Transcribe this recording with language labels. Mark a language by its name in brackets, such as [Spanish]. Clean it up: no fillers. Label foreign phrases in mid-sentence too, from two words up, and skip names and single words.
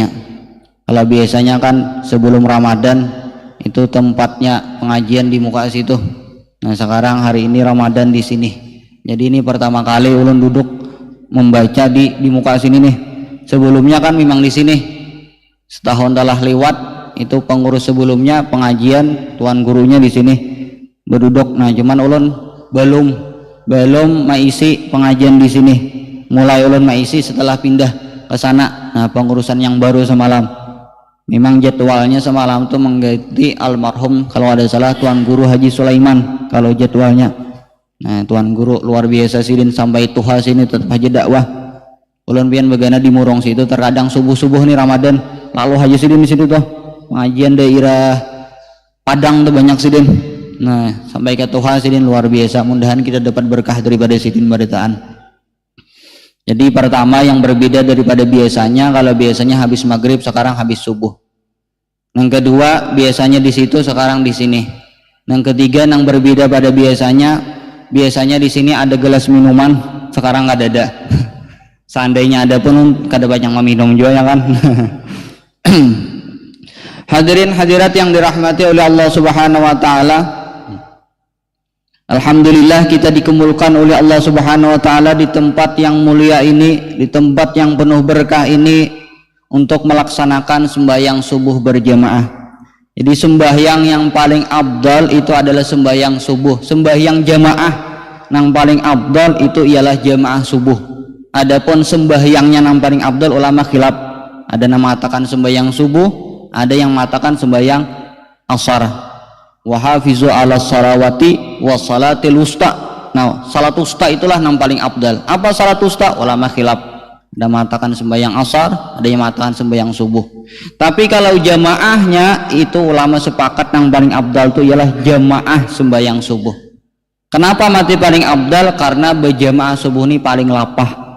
[Indonesian] Kalau biasanya kan sebelum Ramadan itu tempatnya pengajian di muka situ. Nah, sekarang hari ini Ramadan di sini. Jadi ini pertama kali ulun duduk membaca di muka sini nih. Sebelumnya kan memang di sini. Setahun telah lewat itu pengurus sebelumnya pengajian tuan gurunya di sini berduduk. Nah, cuman ulun belum maisi pengajian di sini. Mulai ulun maisi setelah pindah ke sana. Nah, pengurusan yang baru semalam. Memang jadwalnya semalam tuh mengganti almarhum kalau ada salah tuan guru Haji Sulaiman kalau jadwalnya. Nah, tuan guru luar biasa sidin sampai tuha sini tetap aja dakwah. [Banjar] Ulun pian bagana di Murong situ terkadang subuh-subuh nih Ramadan lalu Haji sidin di situ tuh pengajian daerah Padang tuh banyak sidin. [Indonesian] Nah, sampai ke Tuhan sidin luar biasa. Mudahan kita dapat berkah daripada sidin beritaan. Jadi pertama yang berbeda daripada biasanya, kalau biasanya habis maghrib sekarang habis subuh. Yang kedua biasanya di situ sekarang di sini. Yang ketiga yang berbeda pada biasanya di sini ada gelas minuman, sekarang nggak ada. Seandainya ada pun kada banyak meminum juga ya kan. Hadirin hadirat yang dirahmati oleh Allah [Arabic] Subhanahu wa taala, [Indonesian] alhamdulillah kita dikumpulkan oleh Allah [Arabic] Subhanahu wa taala [Indonesian] di tempat yang mulia ini, di tempat yang penuh berkah ini untuk melaksanakan sembahyang subuh berjamaah. Jadi sembahyang yang paling abdal itu adalah sembahyang subuh. Sembahyang jamaah yang paling abdal itu ialah jamaah subuh. Adapun sembahyangnya yang paling abdal ulama khilaf. Ada yang mengatakan sembahyang subuh, ada yang mengatakan sembahyang asar. [Arabic] Wa hafizu 'ala salawati was salatil wusta. [Indonesian] Nah, salat wusta itulah yang paling abdal. Apa salat wusta? Ulama khilaf. Ada mengatakan sembahyang asar, ada yang mengatakan sembahyang subuh. Tapi kalau jamaahnya itu ulama sepakat yang paling abdal itu ialah jamaah sembahyang subuh. Kenapa mati paling abdal? Karena berjamaah subuh ini paling lapah.